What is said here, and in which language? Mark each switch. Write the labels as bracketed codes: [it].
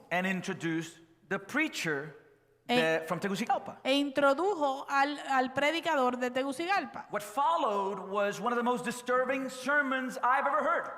[en] and introduced the preacher from Tegucigalpa. [es] e introdujo al predicador de Tegucigalpa. [en] What followed was one of the most disturbing sermons I've ever heard.